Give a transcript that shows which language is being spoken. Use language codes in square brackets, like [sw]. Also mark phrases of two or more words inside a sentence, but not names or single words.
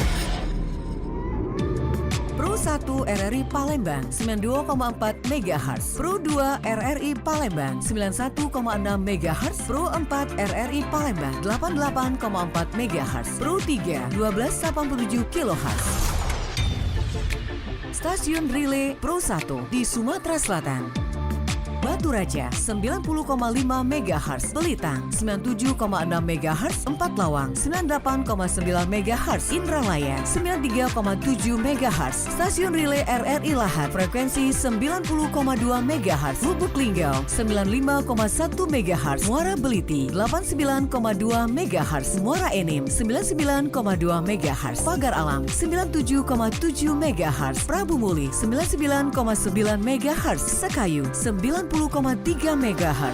[id] Pro 1 RRI Palembang 92,4 MHz, Pro 2 RRI Palembang 91,6 MHz, Pro 4 RRI Palembang 88,4 MHz, Pro 3 1287 kHz. Stasiun Relay Pro 1 di Sumatera Selatan. Batu Raja 90,5 MHz, Belitang 97,6 MHz, Empat Lawang 98,9 MHz, Indralaya 93,7 MHz, Stasiun Relay RRI Lahat frekuensi 90,2 MHz, Lubuk Linggau 95,1 MHz, Muara Beliti 89,2 MHz, Muara Enim 99,2 MHz, Pagar Alam 97,7 MHz, Prabu Muli 99,9 MHz, Sekayu 90,3 MHz.